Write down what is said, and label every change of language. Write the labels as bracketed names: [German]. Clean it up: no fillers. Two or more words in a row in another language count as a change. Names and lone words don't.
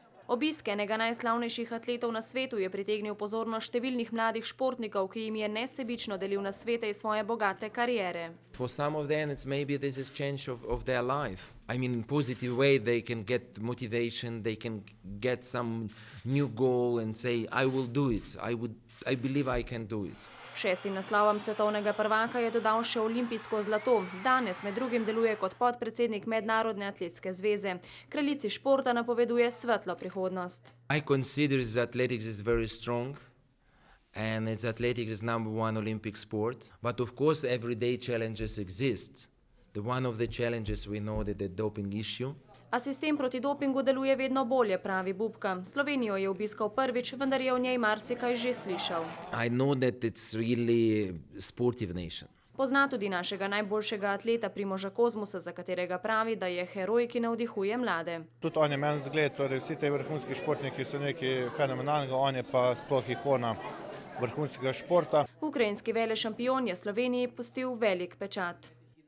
[Slovenian] Obisk enega najslavnejših atletov na svetu je pritegnil pozornost številnih mladih športnikov, ki jim je nesebično delil nasvete iz svoje bogate kariere. [English] For some of them, it's maybe this is change of their life. I mean, in positive way, they can get motivation, they can get some new goal and say, I will do it. I believe I can do it. [Slovenian] 6. naslovom svetovnega prvaka je dodal še olimpijsko zlato. Danes med drugim deluje kot podpredsednik Mednarodne atletske zveze. Kraljici športa napoveduje svetlo prihodnost. [English] I consider that athletics is very strong. And athletics is #1 Olympic sport. But of course, everyday challenges exist. One of the challenges we know that the doping issue. [Slovenian] A sistem proti dopingu deluje vedno bolje, pravi Bubka. Slovenijo je obiskal prvič, vendar je o njej marsikaj že slišal. [English] I know that it's really a sportive nation. [Slovenian] Pozna tudi našega najboljšega atleta Primoža Kozmusa, za katerega pravi, da je heroj, ki navdihuje mlade. Tudi on je meni zgled, torej vsi te vrhunski športniki so nekaj fenomenalnega, on je pa sploh ikona vrhunskega športa. Ukrajinski velešampion je Sloveniji pustil velik pečat.